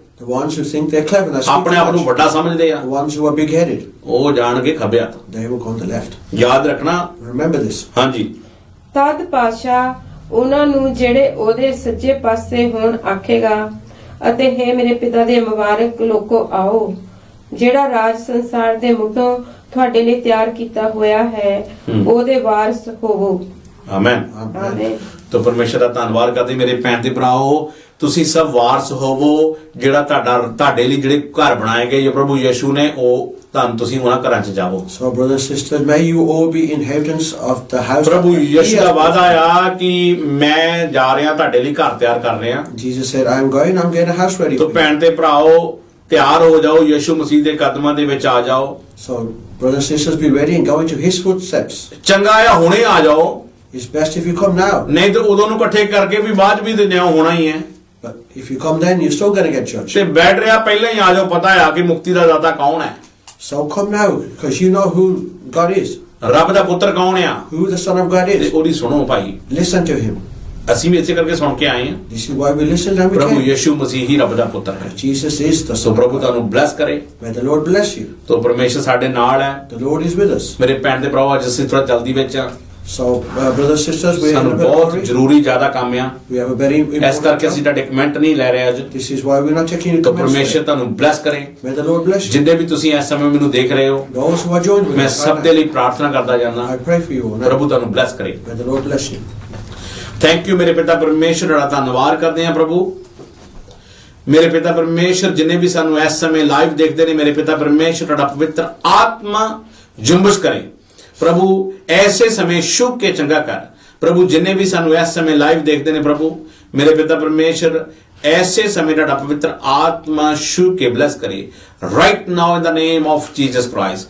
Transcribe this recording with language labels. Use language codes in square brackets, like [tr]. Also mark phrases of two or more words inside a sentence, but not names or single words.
[en] The ones who think they're clever, they speak [pa] ਆਪਣੇ [en] too [pa] ਆਪ ਨੂੰ [en] much. [pa] ਵੱਡਾ ਸਮਝਦੇ ਆ, [en] The ones who are big-headed, [pa] ਉਹ ਜਾਣਗੇ ਖੱਬੇ ਹੱਥ। [en] they will go on the left. [pa] ਯਾਦ ਰੱਖਣਾ। [en] Remember this. [pa] ਹਾਂਜੀ, ਤਦ ਪਾਤਸ਼ਾਹ ਉਹਨਾਂ ਨੂੰ ਜਿਹੜੇ ਉਹਦੇ ਸੱਜੇ ਪਾਸੇ ਹੋਣ ਆਖੇਗਾ ਅਤੇ ਹੈ ਮੇਰੇ ਪਿਤਾ ਦੇ ਮੁਬਾਰਕ ਲੋਕੋ ਆਓ, ਜਿਹੜਾ ਰਾਜ ਸੰਸਾਰ ਦੇ ਮੁੱਢੋਂ ਤੁਹਾਡੇ ਲਈ ਤਿਆਰ ਕੀਤਾ ਹੋਇਆ ਹੈ ਉਹਦੇ ਵਾਰਸ ਹੋਵੋ। ਆਮੇਨ। ਆਮੇਨ। ਤੋ ਪਰਮੇਸ਼ਰ ਦਾ ਧੰਨਵਾਦ ਕਰਦੇ ਮੇਰੇ ਭੈਣ ਤੇ ਭਰਾਓ, ਤੁਸੀਂ ਸਭ ਵਾਰਸ ਹੋਵੋ ਜਿਹੜਾ ਤੁਹਾਡੇ ਲਈ ਜਿਹੜੇ ਘਰ ਬਣਾਏ ਗਏ ਜੋ ਪ੍ਰਭੂ ਯਿਸੂ ਨੇ, ਉਹ ਤੁਸੀਂ ਉਹਨਾਂ ਘਰਾਂ 'ਚ ਜਾਵੋ। [en] So brothers and sisters, may you all be inhabitants of the house. [pa] ਪ੍ਰਭੂ ਯਿਸੂ ਦਾ ਵਾਅਦਾ ਆ ਕਿ ਮੈਂ ਜਾ ਰਿਹਾ ਤੁਹਾਡੇ ਲਈ ਘਰ ਤਿਆਰ ਕਰ ਰਿਹਾ। [en] Jesus said, I am going, I'm getting a house ready ਤੋ for you. [pa] ਭੈਣ ਤੇ ਭਰਾਓ ਤਿਆਰ ਹੋ ਜਾਓ, ਯਿਸੂ ਮਸੀਹ ਦੇ ਕਦਮਾਂ ਦੇ ਵਿੱਚ ਆ ਜਾਓ। [en] So brothers and sisters, be ready and go into his footsteps. [pa] ਚੰਗਾ ਆ ਹੁਣੇ ਆ ਜਾਓ, [en] It's best if you come now. [pa] ਨਹੀਂ ਤੇ ਉਦੋਂ ਨੂੰ ਇਕੱਠੇ ਕਰਕੇ ਵੀ ਬਾਅਦ ਵੀ ਦਿਨਿਆ ਹੋਣਾ ਹੀ ਹੈ। [en] But if you come then, you're still going to get judged. [pa] ਤੇ ਬੈਠ ਰਿਹਾ ਪਹਿਲਾਂ ਹੀ ਆ ਜਾਓ, ਪਤਾ ਆ ਕਿ ਮੁਕਤੀ ਦਾ ਦਾਤਾ ਕੌਣ ਹੈ, [en] So come now, because you know who God is, [pa] ਰੱਬ ਦਾ ਪੁੱਤਰ ਕੌਣ ਆ, [en] who the Son of God ਤੇ is. [pa] ਉਹਦੀ ਸੁਣੋ ਭਾਈ। [en] Listen to him. [pa] ਅਸੀਂ ਵੀ ਇਸੇ ਕਰਕੇ ਸੁਣ ਕੇ ਆਏ ਹਾਂ। [en] This is why we listen and we ਪ੍ਰਭੂ came. [pa] ਯਿਸੂ ਮਸੀਹ ਹੀ ਰੱਬ ਦਾ ਪੁੱਤਰ ਹੈ। [en] Jesus is the ਸੋ Son of ਪ੍ਰਭੂ God. [pa] ਤੁਹਾਨੂੰ ਬਲੈਸ ਕਰੇ। [en] May the Lord bless you. [pa] ਤੋ ਪਰਮੇਸ਼ਰ ਸਾਡੇ ਨਾਲ ਹੈ। [en] The Lord is with us. [pa] ਮੇਰੇ ਭੈਣ ਦੇ ਭਰਾਓ, ਅੱਜ ਅਸੀਂ ਥੋੜਾ ਜਲਦੀ ਵਿੱਚ ਆ, [en] So brothers and sisters, we have ਸਾਨੂੰ a bit ਬਹੁਤ hurry. [pa] ਜ਼ਰੂਰੀ ਜ਼ਿਆਦਾ ਕੰਮ ਆ, [en] We have a very ਇਸ important [pa] ਕਰਕੇ ਅਸੀਂ [en] job. [pa] ਤੁਹਾਡੇ ਕਮੈਂਟ ਨਹੀਂ ਲੈ ਰਹੇ ਅੱਜ। [en] This is why we're not taking your ਤੋ comments ਪਰਮੇਸ਼ਰ today. [pa] ਤੁਹਾਨੂੰ ਬਲੈਸ ਕਰੇ। [en] May the Lord bless you. [pa] ਜਿੰਨੇ ਵੀ ਤੁਸੀਂ ਇਸ ਸਮੇਂ ਮੈਨੂੰ ਦੇਖ ਰਹੇ ਹੋ, [en] Those who are joined with ਮੈਂ us ਸਭ right ਦੇ now, [pa] ਲਈ ਪ੍ਰਾਰਥਨਾ ਕਰਦਾ ਜਾਂਦਾ, [en] I pray for you all now. [pa] ਪ੍ਰਭੂ ਤੁਹਾਨੂੰ ਬਲੈਸ ਕਰੇ। [en] May the Lord bless you. thank you [pa] ਮੇਰੇ ਪਿਤਾ ਪਰਮੇਸ਼ਰ ਦਾ ਧੰਨਵਾਦ ਕਰਦੇ ਹਾਂ ਪ੍ਰਭੂ। ਮੇਰੇ ਪਿਤਾ ਪਰਮੇਸ਼ਰ ਜਿੰਨੇ ਵੀ ਸਾਨੂੰ ਇਸ ਸਮੇਂ ਲਾਈਵ ਦੇਖਦੇ ਨੇ, ਮੇਰੇ ਪਿਤਾ ਪਰਮੇਸ਼ਰ ਤੁਹਾਡਾ ਪਵਿੱਤਰ ਆਤਮਾ ਜੁੰਬਸ਼ ਕਰੇ ਪ੍ਰਭੂ, ਐਸੇ ਸਮੇਂ ਸ਼ੁਭ ਕੇ ਚੰਗਾ ਕਰ ਪ੍ਰਭੂ। ਜਿੰਨੇ ਵੀ ਸਾਨੂੰ ਇਸ ਸਮੇਂ ਲਾਈਵ ਦੇਖਦੇ ਨੇ ਪ੍ਰਭੂ, ਮੇਰੇ ਪਿਤਾ ਪਰਮੇਸ਼ਰ ਐਸੇ ਸਮੇਂ ਤੁਹਾਡਾ ਪਵਿੱਤਰ ਆਤਮਾ ਛੂ ਕੇ ਬਲੈਸ ਕਰੇ [en] right now in the name of Jesus Christ.